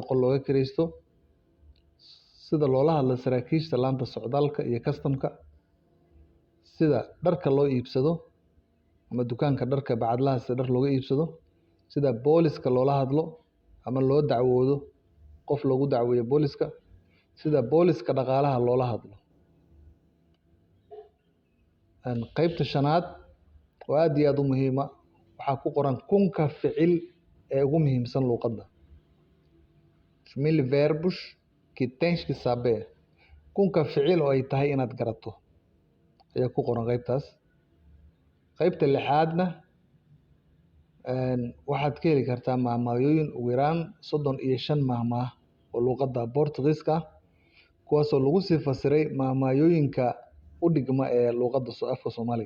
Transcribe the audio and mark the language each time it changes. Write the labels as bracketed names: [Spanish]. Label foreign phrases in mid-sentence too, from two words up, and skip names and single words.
[Somali] qol looga kireysto, sida loola hadlo saraakiisha laanta socdaalka iyo kastamka, sida dharka loo iibsado ama dukaanka dharka bacadlaha sida dhar looga iibsado, sida booliska loola hadlo ama loo dacwoodo qof loogu dacweeyo booliska, sida booliska dhaqaalaha loola hadlo. qaybta shanaad oo aad iyo aad u muhiima waxaa ku qoran kunka ficil ee ugu muhiimsan luuqadda. [Portuguese] mil verbos que tens que saber. [Somali] kunka ficil oo ay tahay inaad garato ayaa ku qoran qaybtaas. qaybta lixaadna waxaad ka heli kartaa mahmaahooyin ugu yaraan 35 mahmaah oo luuqadda Boortaqiiska ah, kuwaasoo lagu sii fasiray mahmaahooyinka u dhigma ee luuqadda afka Soomaaliga.